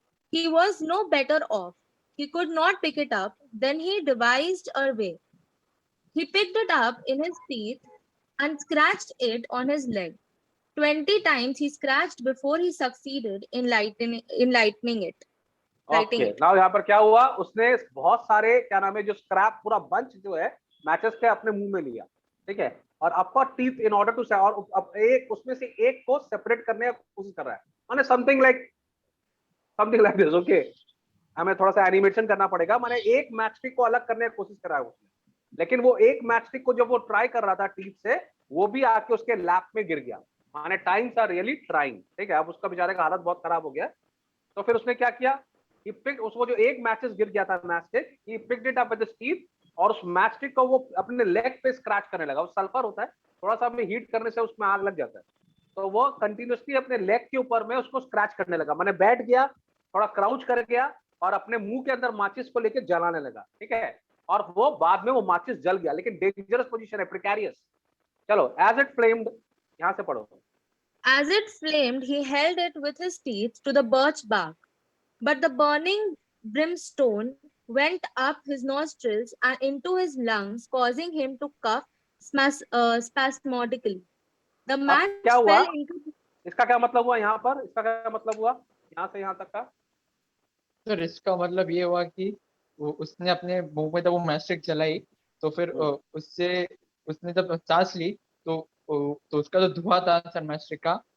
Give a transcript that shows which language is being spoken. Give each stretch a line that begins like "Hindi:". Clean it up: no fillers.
English: He was no better off. He could not pick it up. Then he devised a way. He picked it up in his teeth and scratched it on his leg. 20 times he scratched before he succeeded in lightening it. Okay.
Hindi: Now यहाँ पर क्या हुआ, उसने बहुत सारे क्या नाम है जो स्क्रैप पूरा बंच जो है मैचेस के अपने मुंह में लिया, ठीक है, और अपर टीथ इन ऑर्डर टू, और अब एक उसमें से एक को सेपरेट करने की कोशिश कर रहा है, माने समथिंग लाइक दिस. ओके, हमें थोड़ा सा एनिमेशन करना पड़ेगा. माने एक मैचस्टिक को अलग करने की कोशिश कर रहा है उसने, लेकिन वो एक मैचस्टिक को जब वो ट्राई कर रहा था टीथ से, वो भी आके उसके लैप में गिर गया. माने टाइम्स आर रियली ट्राइंग, ठीक है. अब उसका बेचारे का हालत बहुत खराब हो गया. तो फिर उसने क्या किया,
English: he picked,
Hindi: उसको जो एक मैचेस गिर गया था matchstick,
English: he picked it up with his teeth,
Hindi: और उस मैचस्टिक को वो अपने लेग पे स्क्रैच करने लगा. वो सल्फर होता है, थोड़ा सा भी हीट करने से उसमें आग लग जाता है, तो वो कंटिन्यूअसली अपने लेग के ऊपर में उसको स्क्रैच करने लगा. मैंने बैठ गया, थोड़ा क्राउच कर गया और अपने मुंह के अंदर माचिस को लेके जलाने लगा, ठीक है. और वो बाद में वो माचिस जल गया, लेकिन डेंजरस पोजीशन है, प्रिकैरियस. चलो,
English: as it flamed,
Hindi: यहाँ से पढ़ो.
English: As it flamed, he held it with his teeth to the birch bark, but the burning brimstone went up his nostrils and into his lungs, causing him to cough spasmodically. The match
Hindi: क्या हुआ?
English: fell into
Hindi: इसका क्या मतलब हुआ यहाँ पर, इसका क्या मतलब हुआ यहाँ से यहाँ तक का? सर इसका मतलब ये हुआ कि उसने अपने मुंह में जब वो मैस्टिक चलाई तो फिर उससे उसने जब सांस ली तो उसका जो धुआं था सर मैस्टिक का